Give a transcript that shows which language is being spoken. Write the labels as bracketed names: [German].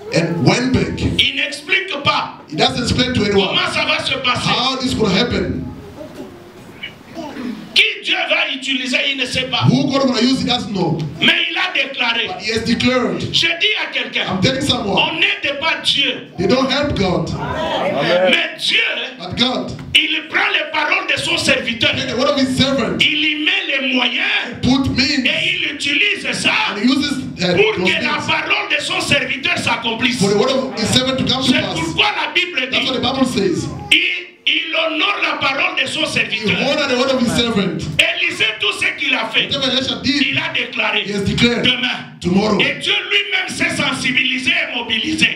[English] and went back. [French] Il n'explique pas [English] He doesn't explain to anyone [French] comment ça va se passer. [English] how this could happen. [French] Qui Dieu va utiliser, il ne sait pas. [English] Who God will use, he doesn't know. [French] Mais il a déclaré. [English] But he has declared. [French] Je dis à quelqu'un, [English] I'm telling someone, [French] on n'aide pas Dieu, [English] they don't help God. [French] mais Dieu, [English] But God, [French] il prend les paroles de son serviteur, [English] take the word of his servant, [French] il y met les moyens [English] put means, [French] et il utilise ça [English] and he uses [French] pour [English] those [French] que la [English] things [French] parole de son serviteur s'accomplisse. [English] for the word of his servant to come to [French] C'est [English] pass. [French] pourquoi la Bible [English] That's what [French] dit, [English] the Bible says. [French] il honore la parole de son [English] He [French] serviteur. [English] honored the word of his servant. [French] Élisée, tout ce qu'il a fait, [English] Whatever Elisha did, [French] il a déclaré [English] he has declared [French] demain. [English] tomorrow. [French] Et Dieu lui-même s'est sensibilisé et mobilisé.